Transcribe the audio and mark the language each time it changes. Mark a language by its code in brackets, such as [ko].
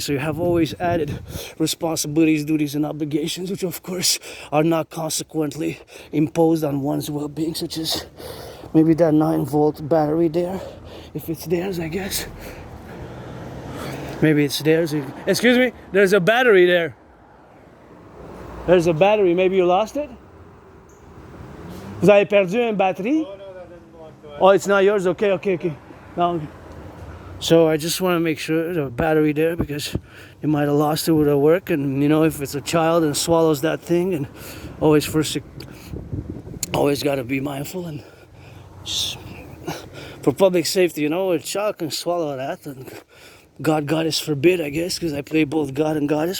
[en] So you have always added responsibilities, duties, and obligations which of course are not consequently imposed on one's well-being, such as maybe that 9-volt battery there, if it's theirs, I guess. Maybe it's theirs. Excuse me, there's a battery there. There's a battery, maybe you lost it? [fr] Vous avez perdu une batterie? [en] Oh, it's not yours? Okay. No. So I just want to make sure the battery there, because they might have lost it with their work. And you know, if it's a child and swallows that thing, and always got to be mindful and just for public safety. You know, a child can swallow that, and God, goddess forbid, I guess, because I play both God and goddess.